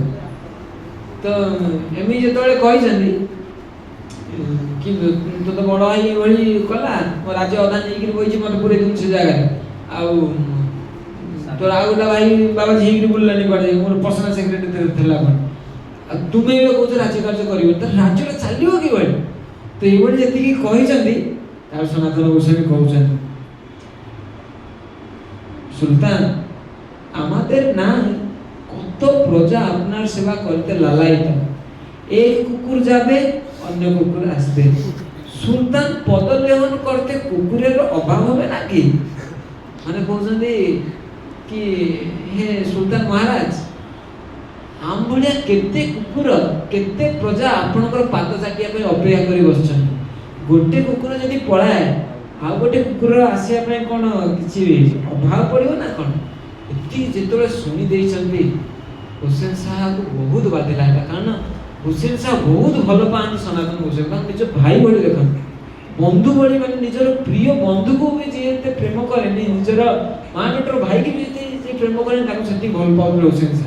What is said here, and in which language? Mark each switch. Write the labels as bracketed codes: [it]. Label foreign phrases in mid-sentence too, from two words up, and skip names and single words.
[or] ତ ଏମିତି ଯେତେବେଳେ କହିଛନ୍ତି କି ତୁ ତ ବଡ଼ ଭାଇ ଏଇଭଳି କଲା, ମୋ ରାଜ୍ୟ ଅଧା ନେଇକିରି ବଇଛି, ମୋତେ ପୁରେଇ ଦେଉଛୁ ସେ ଜାଗାରେ, ଆଉ ତୋର ଆଉ ଗୋଟେ ଭାଇ ବାବାଜୀ ହେଇକିରି ବୁଲିଲାନି କୁଆଡ଼େ, ମୋର ପର୍ସନାଲ ସେକ୍ରେଟାରୀ ଥିଲା କ'ଣ, ଆଉ ତୁମେ ଏବେ କହୁଛ ରାଜ୍ୟ କାର୍ଯ୍ୟ କରିବ, ତ ରାଜ୍ୟଟା ଚାଲିବ କିଭଳି? ତ ଏଇଭାବେ ଯେତିକି କହିଛନ୍ତି ତାର ସନାତନ ଗୋସ୍ୱାମୀ କହୁଛନ୍ତି [bn] সুলতান আমাদের না কত প্রজা আপনার সেবা করতে লালায়িত, এক কুকুর যাবে অন্য কুকুর আসবে, সুলতান পদলেহন করতে কুকুরের অভাব হবে নাকি? [or] ମାନେ କହୁଛନ୍ତି କି ହେ ସୁଲତାନ ମହାରାଜ ଆମ ଭଳିଆ କେତେ କୁକୁର କେତେ ପ୍ରଜା ଆପଣଙ୍କର ପାଦ ଚାଟିବା ପାଇଁ ଅପେକ୍ଷା କରି ବସିଛନ୍ତି, ଗୋଟେ କୁକୁର ଯଦି ପଳାଏ ଆଉ ଗୋଟେ କୁକୁର ଆସିବା ପାଇଁ କ'ଣ କିଛି ଅଭାବ ପଡ଼ିବ ନା କ'ଣ? ଏତିକି ଯେତେବେଳେ ଶୁଣି ଦେଇଛନ୍ତି ହୁସେନ ଶାହାକୁ ବହୁତ ବାଧିଲା ଏଇଟା, କାରଣ ହୁସେନ ଶାହା ବହୁତ ଭଲ ପାଆନ୍ତି ସନାତନ ଗୋସ୍ୱାମୀ, କାରଣ ନିଜ ଭାଇ ଭଳି ଦେଖନ୍ତି, ବନ୍ଧୁ ଭଳି, ମାନେ ନିଜର ପ୍ରିୟ ବନ୍ଧୁକୁ ବି ଯିଏ ଏତେ ପ୍ରେମ କରେନି, ନିଜର ମା ପେଟର ଭାଇକି ବି ଯେତେ ଯିଏ ପ୍ରେମ କରେନି ତାକୁ ସେତିକି ଭଲ ପାଉଥିଲେ ହୁସେନ ଶାହା।